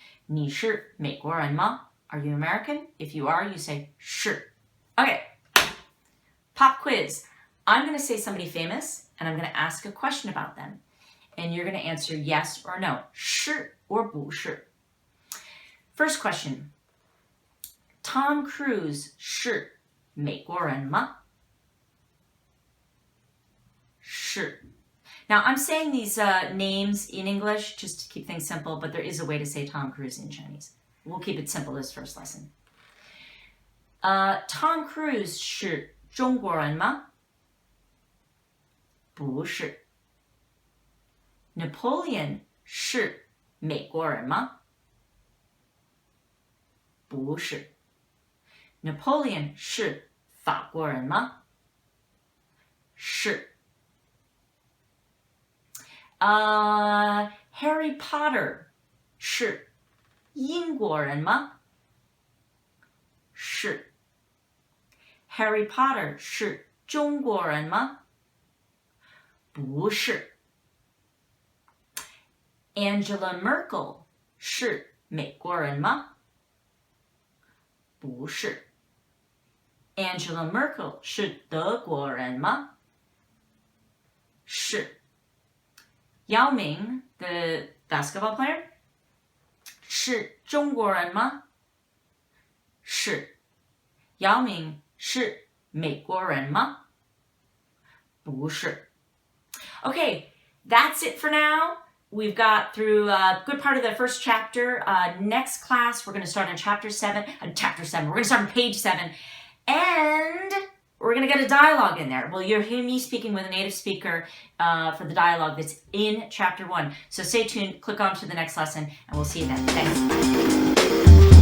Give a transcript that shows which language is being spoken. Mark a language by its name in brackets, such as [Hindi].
[Chinese] 你是美国人吗? [English] Are you American? If you are, you say 是.Okay. Pop quiz. I'm going to say somebody famous, and I'm going to ask a question about them. And you're going to answer yes or no. 是 or 不是.First question. [Chinese] Tom Cruise 是美国人吗? 是. [English] Now, I'm saying these names in English just to keep things simple, but there is a way to say Tom Cruise in Chinese. We'll keep it simple this first lesson. [Chinese] Tom Cruise 是中国人吗? 不是. Napoleon 是美国人吗? 不是. Napoleon 是法国人吗? 是. Harry Potter 是英国人吗? 是. Harry Potter 是中国人吗? 不是. Angela Merkel 是美国人吗? 不是. Angela Merkel 是德国人吗? 是. [English] Yao Ming, the basketball player, [Chinese] 是中国人吗? 是. Yao Ming 是美国人吗? [English] 不是.Okay, that's it for now. We've got through a good part of the first chapter. Next class, we're going to start on chapter 7. We're going to start on page 7. And we're going to get a dialogue in there. Well, you'll hear me speaking with a native speaker for the dialogue that's in chapter 1. So stay tuned, click on to the next lesson, and we'll see you then. Thanks.